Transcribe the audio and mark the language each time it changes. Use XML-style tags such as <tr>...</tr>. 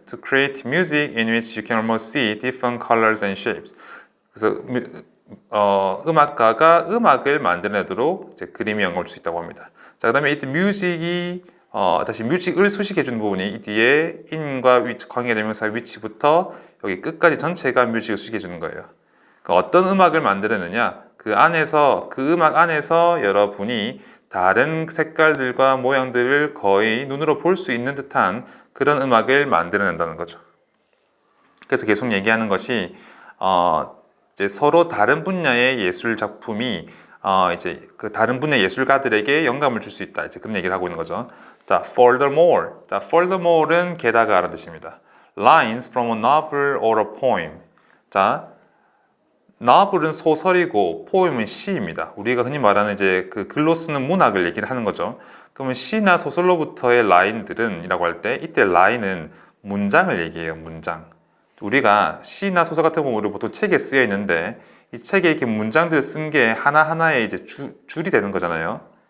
<en>To create music in which you can almost see different colors and shapes.</en> <ko>그래서 음악가가 음악을 만들어내도록 이제 그림이 영감을 줄 수 있다고 합니다. 자, 그다음에 이때 뮤직이 다시 뮤직을 수식해 주는 부분이 이 뒤에 in과 관계대명사 위치부터 여기 끝까지 전체가 뮤직을 수식해 주는 거예요. 그러니까 어떤 음악을 만들었느냐 그 음악 안에서 여러분이 다른 색깔들과 모양들을 거의 눈으로 볼 수 있는 듯한 그런 음악을 만들어낸다는 거죠. 그래서 계속 얘기하는 것이 이제 서로 다른 분야의 예술 작품이 이제 그 다른 분야의 예술가들에게 영감을 줄 수 있다. 이제 그런 얘기를 하고 있는 거죠. 자, furthermore는 게다가라는 뜻입니다.</ko> <en>Lines from a novel or a poem.</en> <ko>자, novel은 소설이고 poem은 시입니다. 우리가 흔히 말하는 이제 그 글로 쓰는 문학을 얘기를 하는 거죠. 그러면 시나 소설로부터의 라인들은이라고 할 때 이때 라인은 문장을 얘기해요. 문장. 우리가 시나 소설 같은 경우 우리 보통 책에 쓰여 있는데 이 책에 이렇게 문장들을 쓴 게 하나하나의 이제 줄이 되는 거잖아요.</ko>